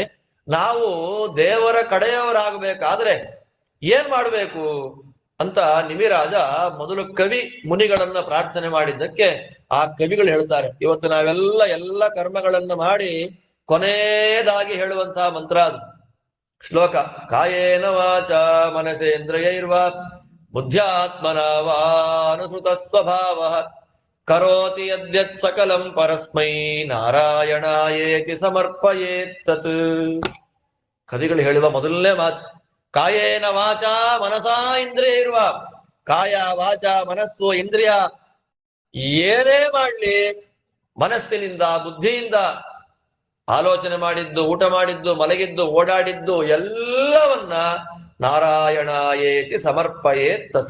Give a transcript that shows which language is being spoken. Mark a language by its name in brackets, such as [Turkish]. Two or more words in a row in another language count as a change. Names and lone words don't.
[Kannada] ನಾವು ದೇವರ ಕಡೆಯವರಾಗಬೇಕಾದ್ರೆ ಏನ್ ಮಾಡ್ಬೇಕು ಅಂತ ನಿಮಿರಾಜ ಮೊದಲು ಕವಿ ಮುನಿಗಳನ್ನ ಪ್ರಾರ್ಥನೆ ಮಾಡಿದ್ದಕ್ಕೆ ಆ ಕವಿಗಳು ಹೇಳ್ತಾರೆ. ಇವತ್ತು ನಾವೆಲ್ಲ ಎಲ್ಲ ಕರ್ಮಗಳನ್ನ ಮಾಡಿ ಕೊನೆಯದಾಗಿ ಹೇಳುವಂತಹ ಮಂತ್ರ ಅದು ಶ್ಲೋಕ. [Sanskrit] ಕಾಯೇನ ವಾಚ ಮನಸೇಂದ್ರಿಯೈರ್ವಾ ಬುದ್ಧ್ಯಾತ್ಮನ ವಾ ಅನುಸೃತ ಸ್ವಭಾವ ಕರೋತಿ ಯದ್ಯತ್ ಸಕಲಂ ಪರಸ್ಮೈ ನಾರಾಯಣಾಯೇತಿ ಸಮರ್ಪಯೇತ್ತತ್. [Kannada] ಕವಿಗಳು ಹೇಳುವ ಮೊದಲನೇ ಮಾತು [Sanskrit] ಕಾಯೇನ ವಾಚ ಮನಸಾ ಇಂದ್ರಿಯ ಇರುವ. [Kannada] ಕಾಯ ವಾಚ ಮನಸ್ಸು ಇಂದ್ರಿಯ ಏನೇ ಮಾಡ್ಲಿ ಮನಸ್ಸಿನಿಂದ ಬುದ್ಧಿಯಿಂದ ಆಲೋಚನೆ ಮಾಡಿದ್ದು, ಊಟ ಮಾಡಿದ್ದು, ಮಲಗಿದ್ದು, ಓಡಾಡಿದ್ದು ಎಲ್ಲವನ್ನ [Sanskrit] ನಾರಾಯಣಾಯೇತಿ ಸಮರ್ಪಯೇತ್ತತ್.